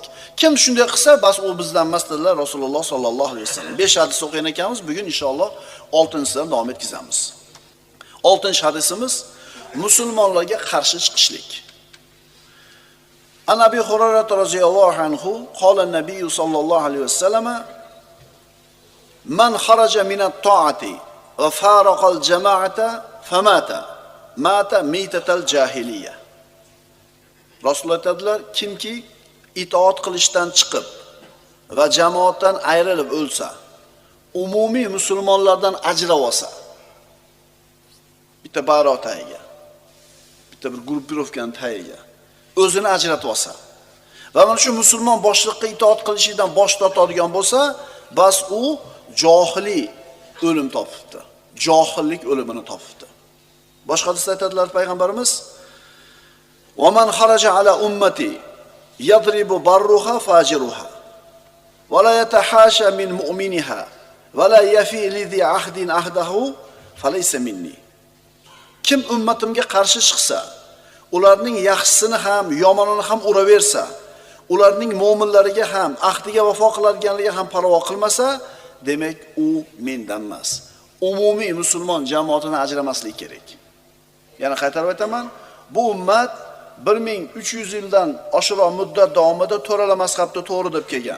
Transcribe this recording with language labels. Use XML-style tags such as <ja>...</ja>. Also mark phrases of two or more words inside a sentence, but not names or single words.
<uz>Kim shunday qilsa, bas u bizdan emas dedilar Rasululloh</uz> <ar>صلى الله عليه وسلم.</ar> <uz>5 hadis o'qigan ekanmiz, bugun inshaalloh 6-sidan davom etkazamiz. 6-hadisimiz musulmonlarga qarshi chiqishlik.</uz> <ar>عن أبي هريرة رضي الله عنه قال النبي صلى الله عليه وسلم: "من خرج من الطاعة وفارق الجماعة فمات مات ميتة جاهلية."</ar> <uz>Rasululloh aytadilar, kimki itoat qilishdan chiqib va jamoatdan ayrilib o'lsa, umumiy musulmonlardan ajrab olsa, bitta bayroq tagiga, bitta bir gruppirovkani tagiga o'zini ajratib olsa va mana shu musulmon boshliqqa itoat qilishdan bosh tortadigan bo'lsa, bas u johiliy o'lim topibdi. Johillik o'limini topibdi. Boshqa hadisda aytadilar payg'ambarimiz:</uz> <ar>"ومن خرج على أمتي يضرب برها فاجرها ولا يتحاشى من مؤمنها ولا يفي لذي عهد عهده فليس مني."</ar> <uz>Kim ummatimga qarshi chiqsa, ularning yaxshisini ham, yomonini ham uraversa, ularning mu'minlariga ham, ahdiga vafo qiladiganligiga ham parvo qilmasa, demak u mendan emas. Umumiy musulmon jamoatini ajramaslik kerak. Yana qaytarib aytaman, bu ummat 1300 yildan oshiqroq muddat davomida to'rala mazhabda to'g'ri deb kelgan.</uz>